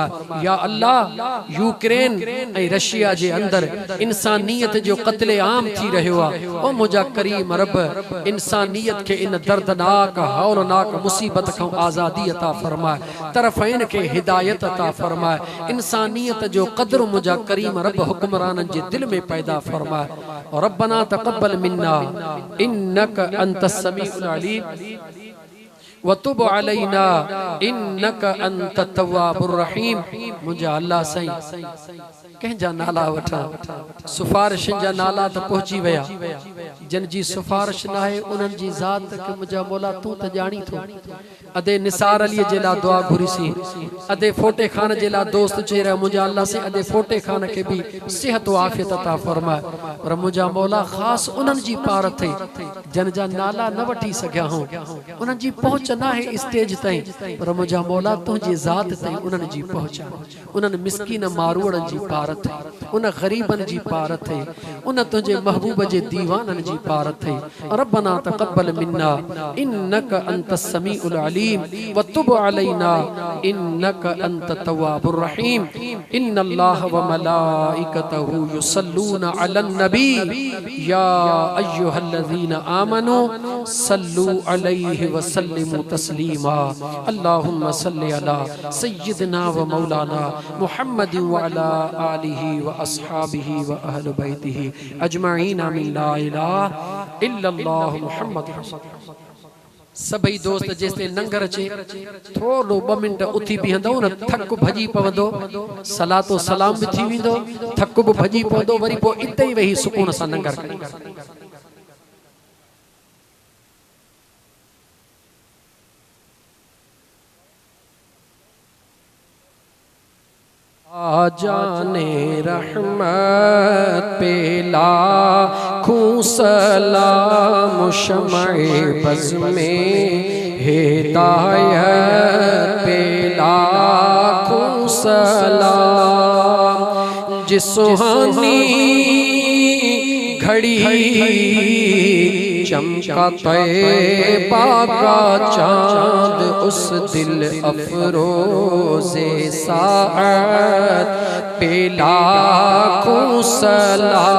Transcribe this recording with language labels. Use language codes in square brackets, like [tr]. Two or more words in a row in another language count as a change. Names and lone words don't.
[sd] या अल्लाह यूक्रेन ऐं रशिया जे अंदर इंसानियत जो क़त्ले आम थी रहियो आहे। ओ मुंहिंजा करीम रब इंसानियत के इन दर्दनाक हौलनाक मुसीबत खां आज़ादी अता फरमाए, तरफ़ैन के हिदायत अता फरमाए। इंसानियत जो क़द्र मुंहिंजा करीम रब हुक्मराननि जे दिल में पैदा फरमाए। [ar] اور ربنا تقبل منا إنك أنت السميع العليم وتب علينا إنك أنت التواب الرحيم. [sd] मुंहिंजा अल्लाह साईं कंहिंजा नाला वठां, सिफारिशनि जा नाला त पहुची विया, जिन जी सिफारिश न आहे उन्हनि जी ज़ात खे मुंहिंजा मौला तूं त ॼाणी थो। अदे निसार अलीअ जे लाइ दुआ घुरीसीं, अदे फोटे खान जे लाइ दोस्त चई रहिया मुंहिंजा अल्लाह से अदे फोटे खान खे बि सिहत आफ़ियत अता फरमाए। पर मुंहिंजा मौला ख़ासि उन्हनि जी पार थिए जिन जा नाला न वठी सघिया हूं, उन्हनि जी पहुच न आहे स्टेज ताईं, पर मुंहिंजा मौला तुंहिंजी ज़ात ताईं उन्हनि जी पहुच आहे। उन्हनि मिसकीन मारूड़नि जी पार थिए, उन ग़रीबनि जी पार थिए, उन तुंहिंजे महबूब जे दीवाननि जी पार थिए। [ar] ربنا تقبل منا إنك أنت السميع العليم وتب علينا إنك أنت التواب الرحيم. إن الله وملائكته يصلون على النبي يا أيها الذين آمنوا صلوا عليه وسلموا تسليما. اللهم صل على سيدنا ومولانا محمد وعلى آله وأصحابه وأهل بيته أجمعين من لا إله إلا الله محمد. [sd] सभई दोस्त जेसते नंगर अचे थोड़ो 2 मिनट उथी बीहंदो न, थक भजी पवंदो, सलातो सलाम भी थी वेंदो, थक भी भजी पवंदो, वरी पोइ इते ई वेही सुकून सां नंगर करी। [ur] آجانے رحمت پہ لاکھوں سلام، شمع بزم ہدایت پہ لاکھوں سلام. جس سہانی گھڑی چمکا طیبہ کا چاند، اس دل افروز ساعت پہ لاکھوں سلام.